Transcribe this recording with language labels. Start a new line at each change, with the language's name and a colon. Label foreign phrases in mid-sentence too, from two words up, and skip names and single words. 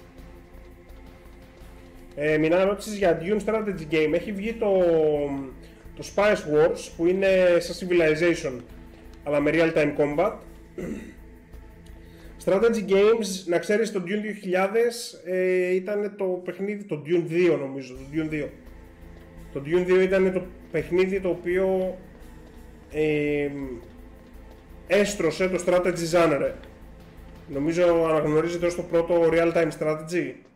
Greek: Μινά ρώτησες για Dune
English: Strategy Game.
Greek: Έχει βγει το το Spice Wars, που είναι σαν Civilization αλλά με
English: real time combat. Strategy games,
Greek: να ξέρεις, το Dune 2000 ήταν το παιχνίδι, το Dune 2 νομίζω, το Dune 2. Το Dune 2 ήταν το παιχνίδι το οποίο έστρωσε το
English: strategy genre.
Greek: Νομίζω αναγνωρίζεται ως το πρώτο
English: real time strategy.